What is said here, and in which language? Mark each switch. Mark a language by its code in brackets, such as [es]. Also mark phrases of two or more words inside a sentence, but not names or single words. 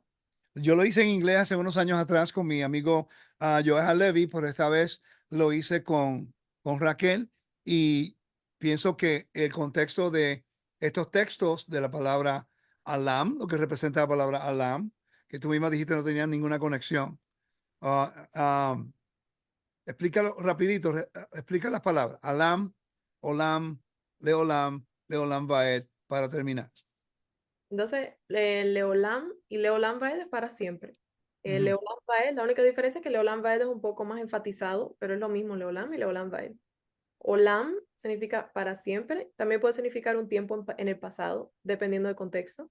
[es] Yo lo hice en inglés hace unos años atrás con mi amigo Joel Levy, pero esta vez lo hice con Raquel y pienso que el contexto de estos textos de la palabra alam, lo que representa la palabra alam, que tú misma dijiste no tenía ninguna conexión. Ah, explícalo rapidito, explica las palabras. Alam, [he] עולם לעולם ועד, [es] para terminar. Entonces, Leolam y [he] לעולם ועד [es] es para siempre. Ujú. [he] לעולם ועד, [es] la única diferencia es que [he] לעולם ועד [es] es un poco más enfatizado, pero es lo mismo Leolam y [he] לעולם ועד. [es] Olam significa para siempre, también puede significar un tiempo en el pasado, dependiendo del contexto.